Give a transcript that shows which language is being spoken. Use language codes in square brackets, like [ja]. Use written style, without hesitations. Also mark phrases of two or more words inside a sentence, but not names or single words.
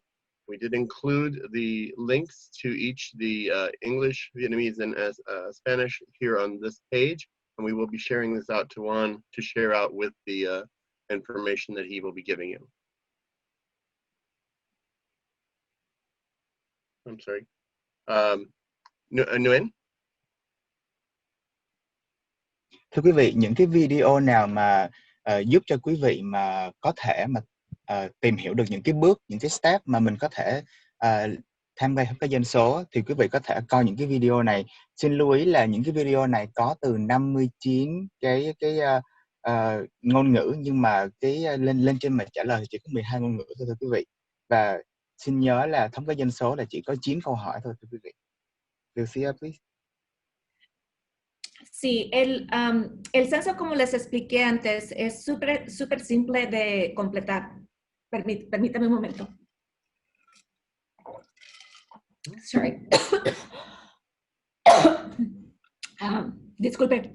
[en] We did include the links to each the English, Vietnamese, and Spanish here on this page, and we will be sharing this out to Juan to share out with the information that he will be giving you. I'm sorry. Nguyen? [vi] Thưa quý vị, những cái video nào mà giúp cho quý vị mà có thể mà tìm hiểu được những cái bước, những cái step mà mình có thể tham gia thống kê dân số thì quý vị có thể coi những cái video này. Xin lưu ý là những cái video này có từ 59 cái ngôn ngữ, nhưng mà cái lên trên mà trả lời thì chỉ có 12 ngôn ngữ thôi thưa quý vị. Và xin nhớ là thống kê dân số là chỉ có 9 câu hỏi thôi thưa quý vị. [en] Vilcia, please. [es] Sí, el censo, como les expliqué antes, es súper simple de completar. Permítame un momento. Sorry. Disculpe.